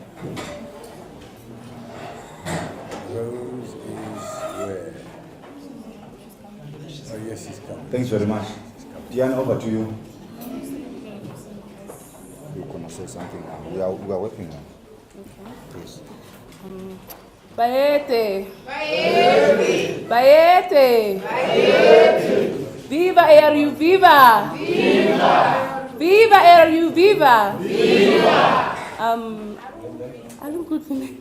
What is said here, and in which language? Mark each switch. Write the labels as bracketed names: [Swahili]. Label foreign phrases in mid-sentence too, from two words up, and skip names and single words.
[English] Rose is where? Oh yes, she's coming. Thanks very much. Diane, over to you. You're going to say something now. We are working on it. Please. Baete. Viva ARU, viva! Viva ARU, viva! I look good for me.